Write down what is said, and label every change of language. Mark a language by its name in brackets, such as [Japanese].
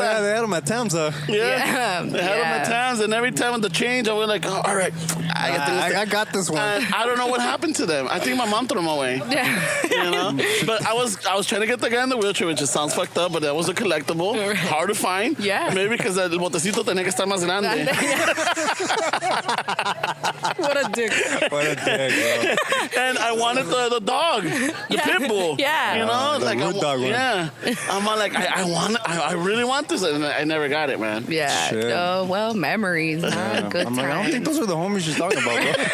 [English] yeah, they had them at Tams, Yeah. They had them at Tams, and every time with the change, I was like, oh, all right, I got this one. And I don't know what happened to them. I think my mom threw them away. Yeah. You know? But I was trying to get the guy in the wheelchair, which just sounds fucked up, but that was a collectible. Hard to find. Yeah. Maybe because [Spanish] el botecito tenía que estar más grande. [English] What a dick. What a dick, bro. And I wanted the dog, the pit bull. Yeah. You know, The like root dog one. Yeah. I'm all like, I really want this, and I never got it, man. Yeah. Shit. Oh, well, memories. Huh? Good I'm like, I don't times. think those are the homies she's talking about, bro.